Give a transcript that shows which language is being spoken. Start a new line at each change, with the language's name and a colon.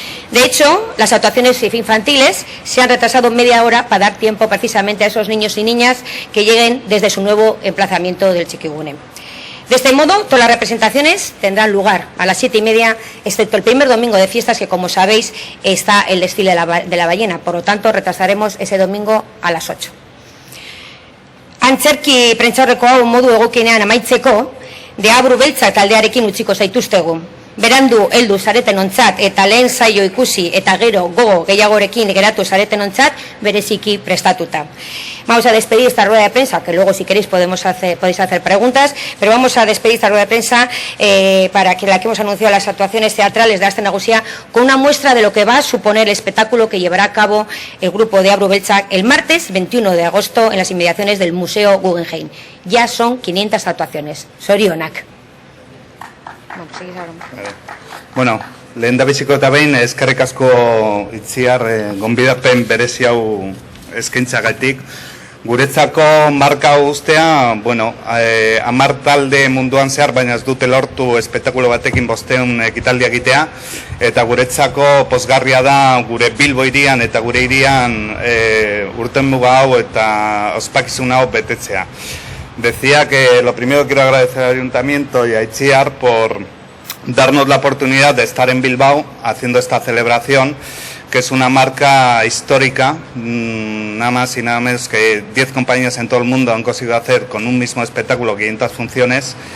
Spanish: De hecho, las actuaciones infantiles se han retrasado media hora para dar tiempo precisamente a esos niños y niñas que lleguen desde su nuevo emplazamiento del Txikigune. De este modo, todas las representaciones tendrán lugar a las 7:30, excepto el primer domingo de fiestas, que como sabéis está el desfile de la ballena. Por lo tanto, retrasaremos ese domingo a las 8.
Basque: Antzerki prentsaurreko hau modu egokienean amaitzeko, Deabru Beltza taldearekin utziko zaituztegu. Berandu heldu zaretenontzat eta lehen saio ikusi eta gero gogo gehiagorekin geratu zaretenontzat bereziki prestatuta.
Spanish: Vamos a despedir esta rueda de prensa, que luego si queréis podéis hacer preguntas, pero vamos a despedir esta rueda de prensa para que la que hemos anunciado las actuaciones teatrales de Aste Nagusia con una muestra de lo que va a suponer el espectáculo que llevará a cabo el grupo Deabru Beltza el martes 21 de agosto en las inmediaciones del Museo Guggenheim. Ya son 500 actuaciones.
Basque: Sorionak. Bueno, lehendabiziko eta behin eskerrik asko Itziar gonbidapen berezi hau eskaintzagatik. Guretzako marka ustea, bueno, 10 talde munduan zehar, baina ez dute lortu espektakulo batekin 500 ekitaldi egitea, eta guretzako pozgarria da gure Bilbo hirian eta gure hirian urtenmuga hau eta ospakizun hau betetzea.
Spanish: Decía que lo primero quiero agradecer al Ayuntamiento y a Itziar por darnos la oportunidad de estar en Bilbao haciendo esta celebración, que es una marca histórica, nada más y nada menos que 10 compañías en todo el mundo han conseguido hacer con un mismo espectáculo 500 funciones.